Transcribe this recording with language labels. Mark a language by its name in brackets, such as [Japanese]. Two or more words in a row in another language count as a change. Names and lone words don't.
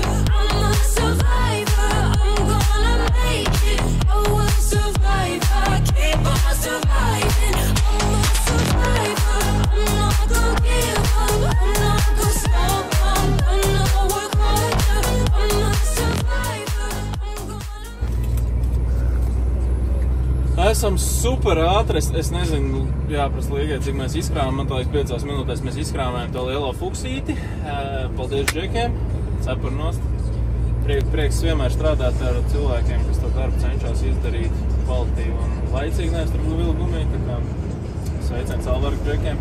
[English] I'm a survivor, I'm gonna make it. I will survive, I keep on surviving. I'm a survivor, I'm not gonna give up, I'm not gonna stop, I'm gonna work harder. I'm a survivor, I'm gonna... [Latvian] Esam super ātri, es nezinu, jāprast Liegai, cik mēs izkrāmām, man liekas 5 minūtēs mēs izkrāmējam to lielo fuksīti. Paldies džekiem, cepur nost. Prieks vienmēr strādāt ar cilvēkiem, kas to darbu cenšas izdarīt kvalitīvi un laicīgi, nevis tur vilu gumiju, tā kā sveiciens Alvaru džekiem.